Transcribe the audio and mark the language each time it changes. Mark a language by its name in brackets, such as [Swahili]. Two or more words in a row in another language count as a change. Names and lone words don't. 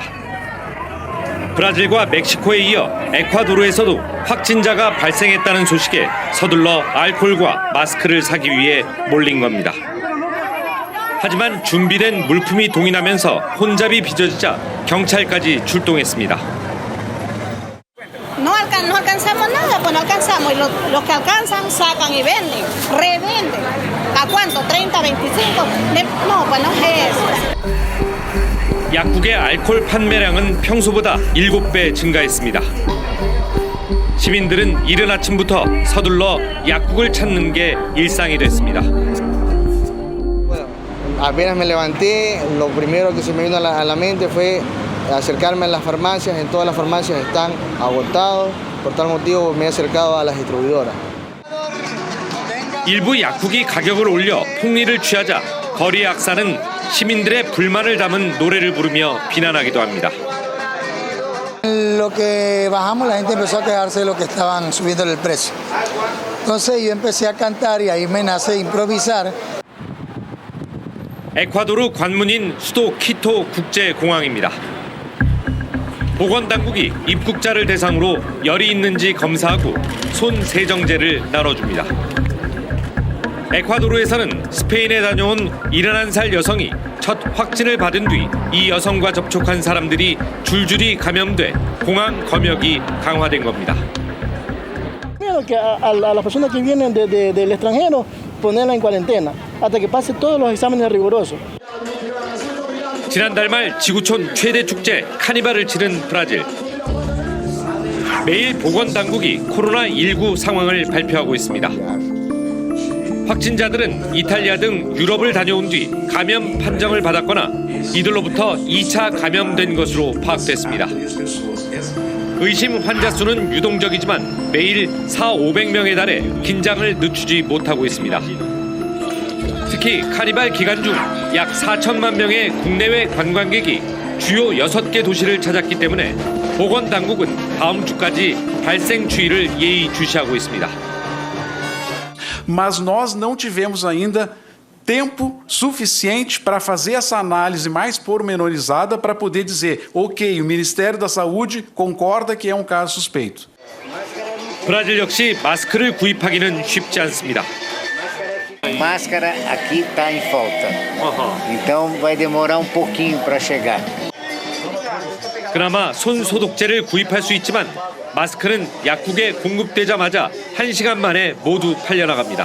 [Korean] 브라질과 멕시코에 이어 에콰도르에서도 확진자가 발생했다는 소식에 서둘러 알코올과 마스크를 사기 위해 몰린 겁니다. 하지만 준비된 물품이 동인하면서 혼잡이 빚어지자 경찰까지 출동했습니다. [Spanish] No alcanzamos nada, pues no alcanzamos. Y los que alcanzan sacan y venden, revenden. ¿A cuánto? 30, 25. No, pues no es eso. [Korean] 약국의 알코올 판매량은 평소보다 7배 증가했습니다. 시민들은 이른 아침부터 서둘러 약국을 찾는 게 일상이 됐습니다. [Spanish] Apenas me levanté, lo primero que se me vino a la mente fue acercarme a las farmacias. En todas las farmacias están agotados. Por tal motivo me he acercado a las distribuidoras. [Korean] 일부 약국이 가격을 올려 폭리를 취하자 거리 약사는 시민들의 불만을 담은 노래를 부르며 비난하기도 합니다. [Spanish] Lo que bajamos, la gente empezó a quejarse de lo que estaban subiendo el precio. Entonces yo empecé a cantar y ahí me nace improvisar. [Korean] 에콰도르 관문인 수도 키토 국제공항입니다. 보건당국이 입국자를 대상으로 열이 있는지 검사하고 손 세정제를 나눠줍니다. 에콰도르에서는 스페인에 다녀온 71살 여성이 첫 확진을 받은 뒤 이 여성과 접촉한 사람들이 줄줄이 감염돼 공항 검역이 강화된 겁니다. [Spanish] Que a las personas que vienen del extranjero ponerla en cuarentena hasta que pase todos los exámenes rigurosos. [Korean] 지난달 말 지구촌 최대 축제 카니발을 치른 브라질. 매일 보건당국이 코로나19 상황을 발표하고 있습니다. 확진자들은 이탈리아 등 유럽을 다녀온 뒤 감염 판정을 받았거나 이들로부터 2차 감염된 것으로 파악됐습니다. 의심 환자 수는 유동적이지만 매일 400~500명에 달해 긴장을 늦추지 못하고 있습니다. 특히 카니발 기간 중 약 4천만 명의 국내외 관광객이 주요 6개 도시를 찾았기 때문에 보건당국은 다음 주까지 발생 추이를 예의주시하고 있습니다. [Portuguese] Mas nós não tivemos ainda tempo suficiente para fazer essa análise mais pormenorizada para poder dizer, ok, o Ministério da Saúde concorda que é um caso suspeito. [Korean] 브라질 역시 마스크를 구입하기는 쉽지 않습니다. [Portuguese] Máscara aqui está em falta. Então vai demorar pouquinho para chegar. [Korean] 그나마 손 소독제를 구입할 수 있지만 마스크는 약국에 공급되자마자 1시간 만에 모두 팔려나갑니다.